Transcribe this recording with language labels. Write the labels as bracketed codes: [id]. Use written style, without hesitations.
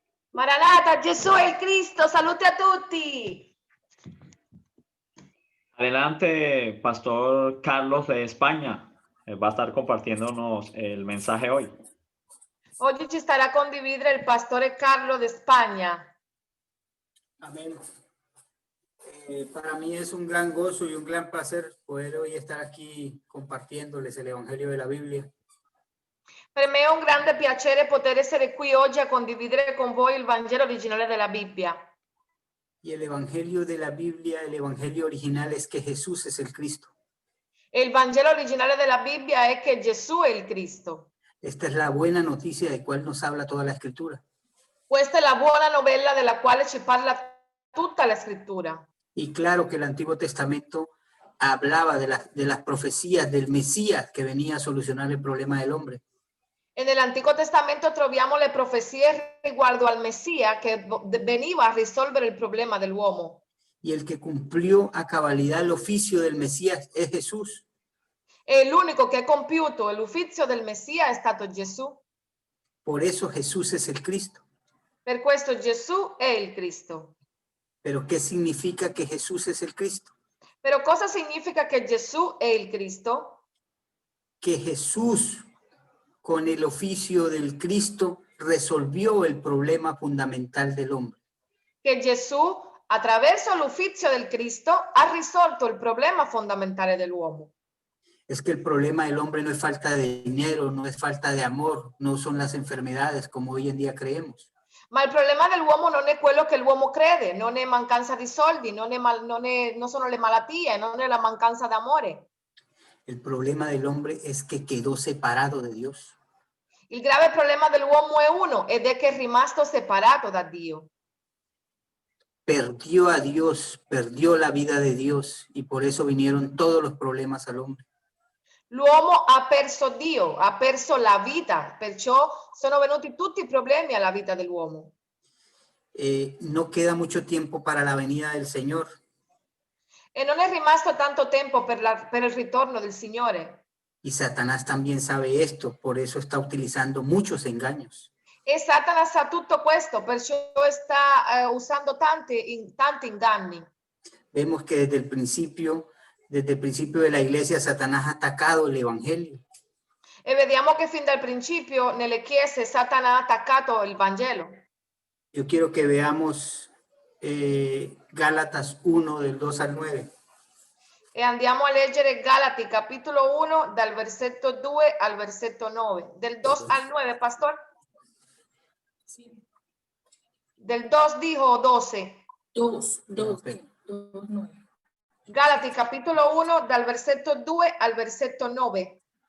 [it] Maranata, Gesù è il Cristo, salute a tutti. [es] Adelante, Pastor Carlos de España. Va a estar compartiéndonos el mensaje hoy. [it] Oggi ci starà a condividere il pastore Carlo de Spagna. [es] Amén. Para mí es un gran gozo y un gran placer poder hoy estar aquí compartiéndoles el Evangelio de la Biblia. [it] Per me è un grande piacere poter essere qui oggi a condividere con voi il Vangelo originale della Bibbia. [es] Y el Evangelio de la Biblia, el Evangelio original es que Jesús es el Cristo. [it] E il Vangelo originale della Bibbia è che Gesù è il Cristo. [es] Esta es la buena noticia de cual nos habla toda la Escritura. [it] Questa è la buona novella della quale ci parla tutta la Scrittura. [es] Y claro que el Antiguo Testamento hablaba de las profecías del Mesías que venía a solucionar el problema del hombre. [it] E nell'Antico Testamento troviamo le profezie riguardo al Messia che veniva a risolvere il problema dell'uomo. [es] Y el que cumplió a cabalidad el oficio del Mesías es Jesús. [it] E l'unico che ha compiuto l'ufficio del Messia è stato Gesù. [es] Por eso Jesús es el Cristo. [it] Per questo Gesù è il Cristo. [es] Pero ¿qué significa que Jesús es el Cristo? [it] Però cosa significa che Gesù è il Cristo? [es] Que Jesús con el oficio del Cristo, resolvió el problema fundamental del hombre. [it] Che Gesù, attraverso l'uffizio del Cristo, ha risolto il problema fondamentale dell'uomo. [es] Es que el problema del hombre no es falta de dinero, no es falta de amor, no son las enfermedades como hoy en día creemos. [it] Ma il problema dell'uomo non è quello che l'uomo crede, non è mancanza di soldi, non sono le malattie, non è la mancanza d'amore. [es] El problema del hombre es que quedó separado de Dios. [it] Il grave problema dell'uomo è uno, ed è che è rimasto separato da Dio. [es] Perdió a Dios, perdió la vida de Dios y por eso vinieron todos los problemas al hombre. [it] L'uomo ha perso Dio, ha perso la vita, perciò sono venuti tutti i problemi alla vita dell'uomo. [es] No queda mucho tiempo para la venida del Señor. [it] E non è rimasto tanto tempo per il ritorno del Signore. [es] Y Satanás también sabe esto, por eso está utilizando muchos engaños. [it] E Satana sa tutto questo, perciò sta usando tanti inganni. [es] Vemos que desde el principio de la iglesia, Satanás ha atacado el evangelio. [it] E vediamo che fin dal principio nelle chiese Satana ha attaccato il Vangelo. [es] Yo quiero que veamos Gálatas 1 del 2 al 9. [it] E andiamo a leggere Galati capitolo 1 dal versetto 2 al versetto 9. [es] Del 2 al 9, pastor. Sí. Del 2 dijo 12. 2, Ok. 9. [it] Galati capitolo 1 dal versetto 2 al versetto 9.